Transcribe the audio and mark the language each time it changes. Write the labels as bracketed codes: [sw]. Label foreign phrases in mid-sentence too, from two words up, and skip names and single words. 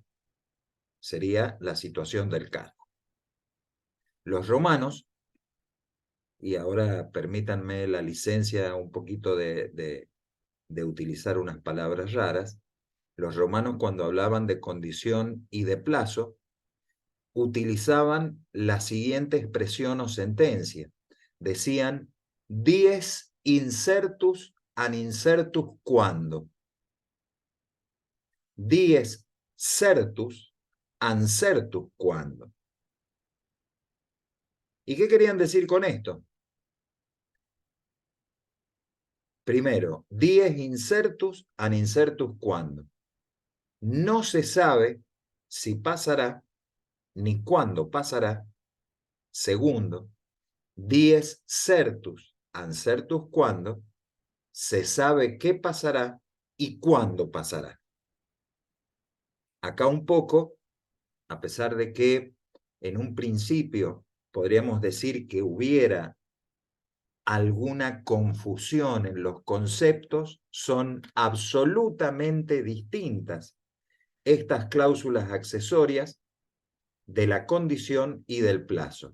[es] Sería la situación del cargo. Los romanos, y ahora permítanme la licencia un poquito de utilizar unas palabras raras, los romanos cuando hablaban de condición y de plazo, utilizaban la siguiente expresión o sentencia. Decían, [la] dies incertus an incertus quando. Dies certus an certus quando. [es] ¿Y qué querían decir con esto? Primero, [la] dies incertus an incertus quando. [es] No se sabe si pasará ni cuándo pasará. Segundo, [la] dies certus an certus quando. [es] Se sabe qué pasará y cuándo pasará. Acá un poco, a pesar de que en un principio podríamos decir que hubiera alguna confusión en los conceptos, son absolutamente distintas estas cláusulas accesorias de la condición y del plazo.